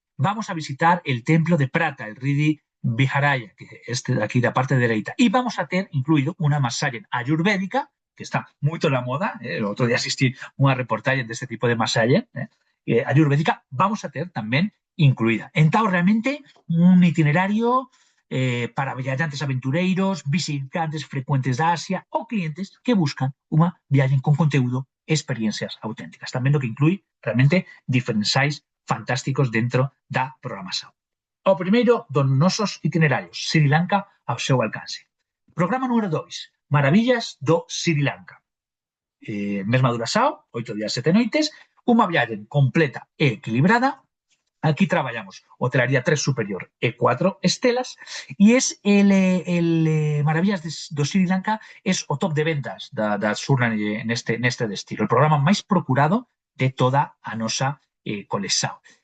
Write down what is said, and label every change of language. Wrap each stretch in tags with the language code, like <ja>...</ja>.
<es>Vamos a visitar el templo de Prata, el Ridi Viharaya, que es de aquí, de la parte derecha. Y vamos a tener incluido una masaje ayurvédica, que está muy en la moda. El otro día asistí a una reportaje de este tipo de masaje ayurvédica. Vamos a tener también incluída.</es> <gl>Entón, realmente, un itinerario para viajantes aventureiros, visitantes frecuentes da Asia ou clientes que buscan unha viaxe con conteúdo e experiencias auténticas. Están vendo que inclui realmente diferenciais fantásticos dentro da programación. O primeiro dos nosos itinerarios, Sri Lanka ao seu alcance. Programa número 2, Maravillas do Sri Lanka. Mesma duración, 8 días, 7 noites, unha viaxe completa e equilibrada.</gl> <es>Aquí trabajamos hotelería 3 superior e 4 estelas y es el</es> <gl>Maravillas do Sri Lanka es o top de ventas da Surlange neste destino, el programa máis procurado de toda a nosa colexao.</gl>